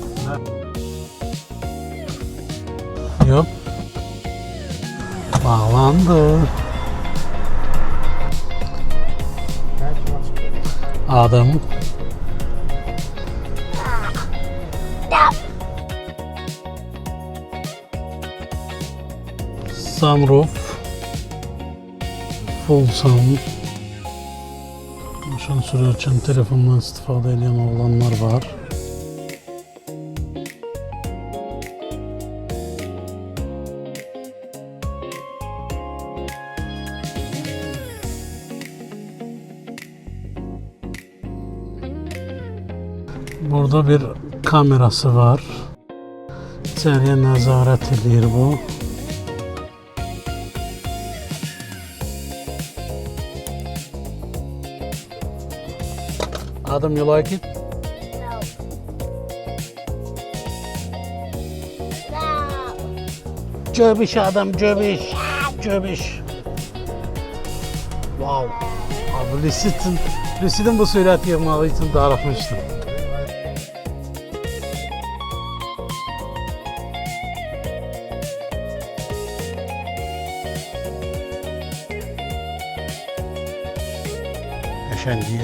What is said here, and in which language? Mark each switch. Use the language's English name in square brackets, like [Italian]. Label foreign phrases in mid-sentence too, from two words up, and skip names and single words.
[Azerbaijani] Yox. Bağlandı. Adam. Sunroof. [English] Full sound. [Azerbaijani] Maşın sürərkən telefondan istifadə edən oğlanlar var. Burada bir kamerası var. İçeriye nəzarət edir bu. Adam, [English] you like it? No. No. [Azerbaijani] Göbiş adam, göbiş. Göbiş. Wow. Abi Lucid'in bu sürət yığmağı için darıxmışdım. Qəşəngdir.